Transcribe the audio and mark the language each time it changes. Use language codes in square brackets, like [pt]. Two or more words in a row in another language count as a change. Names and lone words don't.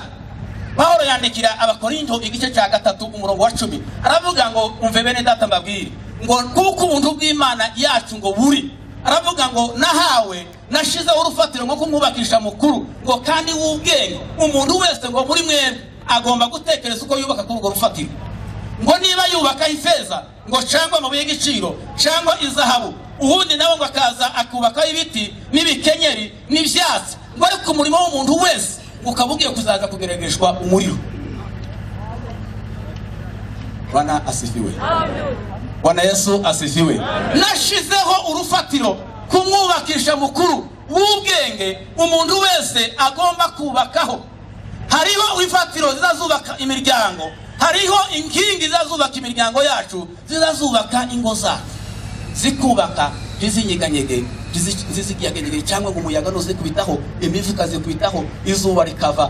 [rw] Pawulo yandikira Abakorinto igice cya 3 umurongo wa 10, aravuga ngo umve bene data mbabwire ngo kuko ubuntu bw'Imana yacu ngo buri, aravuga ngo nahawe nashizeho urufatiro ngo kumwubakisha mukuru, ngo kandi w'ubwenge umuntu wese ngo muri mwebwe agomba gutekereza uko yubaka kuri urwo rufatiro. Ngo niba yubaka ifeza ngo cyangwa amabuye y'igiciro cyangwa izahabu ubundi nawe ngo akaza akubakaho ibiti n'ibikenyeri n'ibyatsi, ngo ariko umurimo w'umuntu wese ukaba ugiye kuzaza kugerageshwa umuriro. [sw] Bwana asifiwe. Bwana Yesu asifiwe. [rw] Nashizeho urufatiro kumwubakisha mukuru w'ubwenge umuntu wese agomba kubakaho. Hariho ifatiro zizazubaka imiryango, hariho inkingi zizazubaka imiryango yacu, zizazubaka ingo zacu, zikubaka ntizinyeganyege, zizigiyaganyege cyangwa ngo umuyaga nuze kubitaho, imivu ikazikubitaho, izuba rikava.